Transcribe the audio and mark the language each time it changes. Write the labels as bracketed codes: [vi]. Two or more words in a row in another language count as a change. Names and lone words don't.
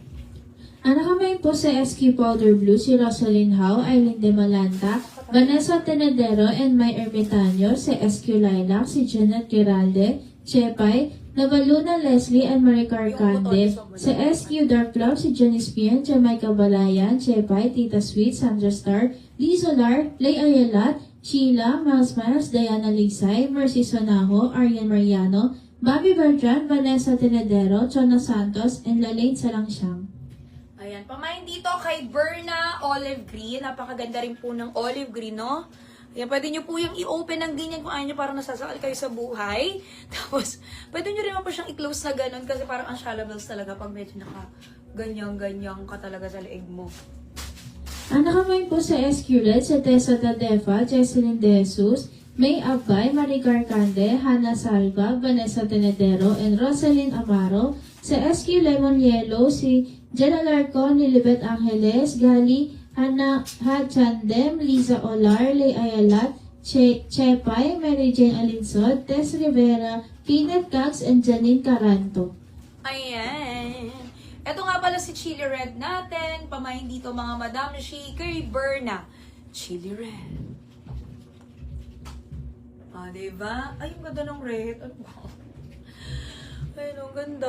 [tl] Ang nakamain po sa SQ Powder Blue si Rosalyn Howe, Aileen De Malanta, Vanessa Tenedero, and May Ermitaño. Sa SQ Lilac si Janet Giralde, Chepay, Navaluna Leslie, and Maricar Cande. Sa SQ Dark Love si Janice Pian, Jamaica Balayan, Chepay, Tita Sweet, Sandra Star, Lee Solar, Lay Ayalat, Sheila, Miles Miles, Diana Ligsay, Mercy Sonajo, Arian Mariano, Bobby Bertrand, Vanessa Tenedero, Chona Santos, and Lalaine Salangsyang. Ayan, pamain dito kay Berna Olive Green. Napakaganda rin po ng [en] olive green, [tl] no? Ayan, pwede nyo po yung i-open ng ganyan kung ayaw nyo parang nasasakal kayo sa buhay. Tapos, pwede nyo rin po siyang i-close na ganun kasi parang ang shallowables talaga pag medyo naka-ganyang-ganyang ka talaga sa leeg mo. Ang nakamain po sa SQ Red sa Tessa Tadefa, Jesselyn De Jesus, May Abay, Maricar Cande, Hannah Salva, Vanessa Tenedero, and Rosalyn Amaro. Sa SQ Lemon Yellow, si Jenna Larcon, Lilibet Angeles, Gali, Hannah Chandem, Liza Olar, Lay Ayalat, Chepay, Mary Jane Alinsod, Tess Rivera, Kenneth Cax, and Janine Caranto. Ayan. Ito nga pala si Chili Red natin. Pamahin dito mga Madam Shi kay Berna. Chili Red. Ah, diba? Ay, yung ganda ng red. Ano ba? Ay, ang ganda.